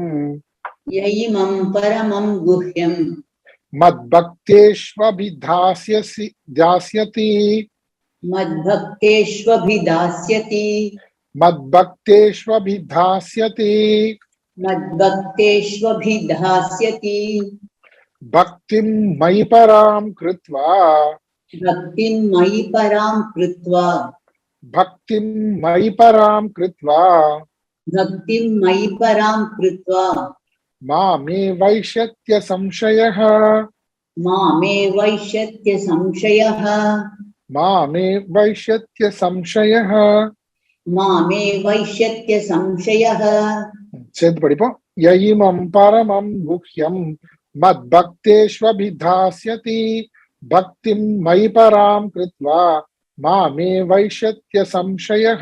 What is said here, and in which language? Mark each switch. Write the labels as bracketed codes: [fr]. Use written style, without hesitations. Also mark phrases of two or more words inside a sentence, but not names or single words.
[sa] य इमं परमं गुह्यं, मद्भक्तेष्वभिधास्यति, मद्भक्तेष्वभिधास्यति, मद्भक्तेष्वभिधास्यति, मद्भक्तेष्वभिधास्यति, भक्तिं मयि परां कृत्वा, भक्तिं मयि परां कृत्वा, भक्तिं मयि परां कृत्वा, भक्तिं मयि परां कृत्वा, मामे वैष्यत्य संशयः, मामे वैष्यत्य संशयः, मामे वैष्यत्य संशयः. मामे वैष्यत्य संशयः. [ta] சேர்ந்து படிப்போம். [sa] य इमं परमं गुह्यं मद्भक्तेष्वभिधास्यति, भक्तिं मयि परां कृत्वा, मामे वैष्यत्य संशयः.